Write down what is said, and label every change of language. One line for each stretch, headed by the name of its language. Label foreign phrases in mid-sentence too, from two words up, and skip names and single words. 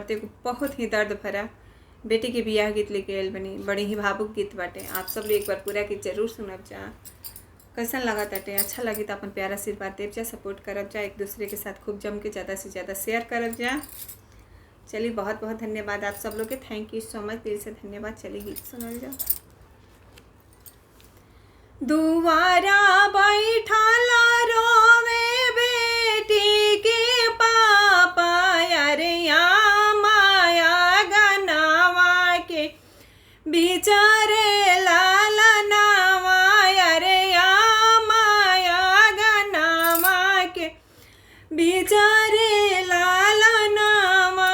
Bhojpuri: ते बहुत ही दर्द भरा बेटी के बियाह गीत लेके आयल बनी। बड़ी ही भावुक गीत बाटे। आप सब लोग एक बार पूरा गीत जरूर सुनब जा। कैसन लगा ताटे? अच्छा लगी तो अपन प्यारा आशीर्वाद देव जा, सपोर्ट करब जा, एक दूसरे के साथ खूब जम के ज़्यादा से ज़्यादा शेयर करब जा। चलिए, बहुत बहुत धन्यवाद आप सब लोग के।
English: thank you so much,
Bhojpuri: दिल से धन्यवाद। चलिए गीत सुनल जा। दुआरा बैठला रोवे बेटी के पापा, अरिया माया गनावा के बिचारे लालनावा, अरिया माया गनावा के बिचारे लालनावा।